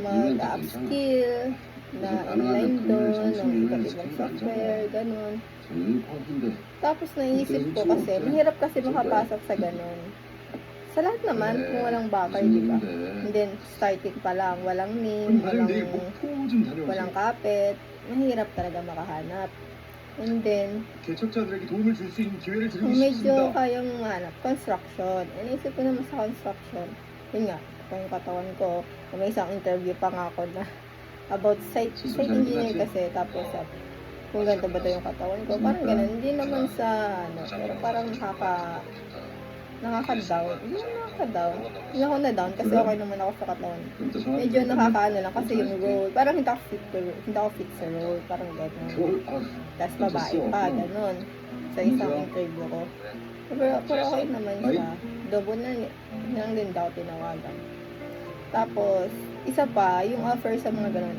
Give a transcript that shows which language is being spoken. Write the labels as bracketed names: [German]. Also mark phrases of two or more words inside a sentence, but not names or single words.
[Filipino] mag-upskill, na inline doon, ng iba't ibang software, ganun. [Korean] 저는 컴퓨터 [Filipino] Tapos naisip ko kasi, mahirap kasi makapasok sa ganun. Sa lahat naman, kung walang bakay, di ba? [English] And then, [Filipino] starting pa lang, walang name, [Korean] 그럼 내일 목포 좀 [Filipino] walang [Korean] 다녀오세요. [Filipino] kapit, mahirap talaga makahanap. [English] And then, [Korean] 개척자들에게 도움을 줄 수 있는 기회를 드리고 [Filipino] kung medyo [Korean] 싶습니다. [Filipino] kayang hanap, construction. Inisip ko naman sa construction. Yun nga, ito yung katawan ko. May isang interview pa nga ako na about [English] site engineer [Filipino] kasi. Tapos, kung ganito ba ito yung katawan ko. Parang ganun. Hindi naman sa, pero parang nakaka-down. Hindi naman nakaka-down. Hindi ako na-down kasi okay naman ako sa katawan. [Korean] 그럼 또 전화 [Filipino] Medyo nakakaano lang kasi yung role. Parang hindi ako fit sa role. Parang gano'n. Tapos babae pa, gano'n. Sa isang interview ko. Pero okay naman siya. Double na lang din daw tinawagan. Tapos, isa pa, yung offer sa mga gano'n.